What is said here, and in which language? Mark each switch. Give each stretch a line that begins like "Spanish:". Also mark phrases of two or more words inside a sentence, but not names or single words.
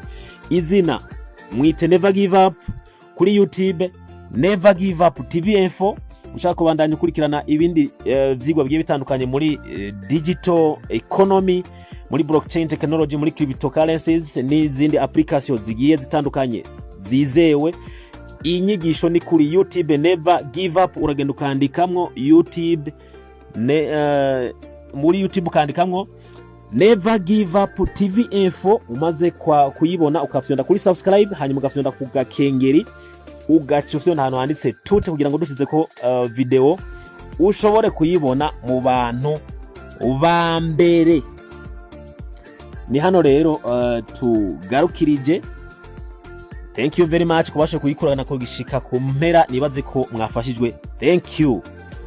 Rundi: Izina mwite Never Give Up, kuri YouTube Never Give Up TV Info. Ushaka kubandanya ukurikirana ibindi vyigwa bigiye bitandukanye muri
English: digital economy,
Rundi: muri
English: blockchain technology,
Rundi: muri cryptocurrencies n'izindi applications zigiye zitandukanye zizewe. Inyigisho ni kuri YouTube Never Give Up. Uragenda ukandikamwo YouTube muri YouTube ukandikamwo Never Give Up TV Info. Umaze kuyibona ukafyonda kuri subscribe, hanyuma ugafyonda ku gakengeri ugacufyonda hano handitse tute kugira ngo dusize ko video ushobore kuyibona mu bantu ba mbere. Ni hano rero tugarukirije.
English: Thank you very much
Rundi: kubasha kuyikorana ko gishika ku mpera. Nibaze ko mwafashijwe.
English: Thank you.